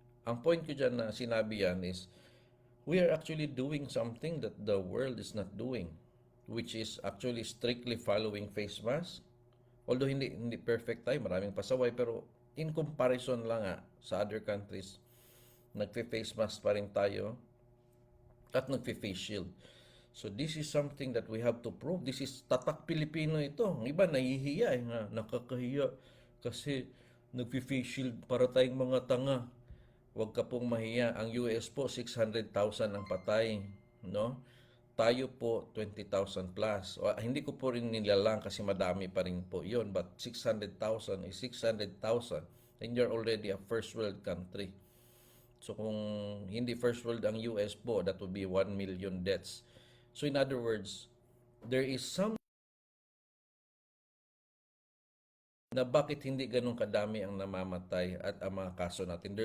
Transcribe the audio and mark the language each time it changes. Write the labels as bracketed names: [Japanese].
[Filipino] Ang point ko dyan na sinabi yan [English] is, we are actually doing something that the world is not doing, which is actually strictly following face mask. [Filipino] Although hindi perfect tayo, maraming pasaway, pero [English] in comparison [Filipino] lang sa other countries, nagfe-face mask pa rin tayo at nagfe-face shield. [English] So this is something that we have to prove. This is [Filipino] tatak Pilipino ito. Ang iba nahihiya nakakahiya kasi nagfe-face shield para tayong mga tanga. Huwag ka pong mahiya. Ang US po 600,000 ang patay, no? Tayo po 20,000 plus. Hindi ko po rin nilalang kasi madami pa rin po 'yon, [English] but 600,000 is 600,000 and you're already a first world country. So [Filipino] kung hindi [English] first world ang US po, that would be 1 million deaths. So in other words, there is some [Filipino] na bakit hindi ganun kadami ang namamatay at ang mga kaso natin.